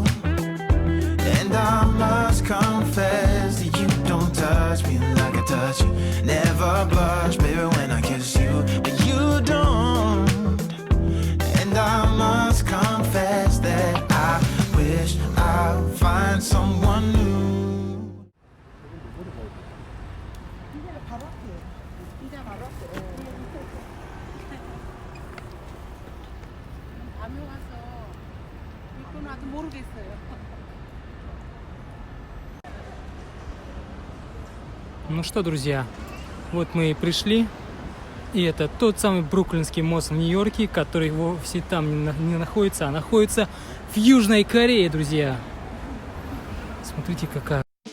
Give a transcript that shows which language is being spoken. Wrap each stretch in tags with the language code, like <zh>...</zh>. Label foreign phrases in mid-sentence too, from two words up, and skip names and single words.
<en>And I must confess that you don't touch me like I touch you. Never blush, baby, when I kiss you, but you don't. And I must confess that I wish I'd find someone new.</en> <ko>밤에 와서 이건 아직 모르겠어요.</ko> <ru>Ну что, друзья, вот мы и пришли. И это тот самый Бруклинский мост в Нью-Йорке, который вовсе там не находится, а находится в Южной Корее, друзья. Смотрите, какая.</ru>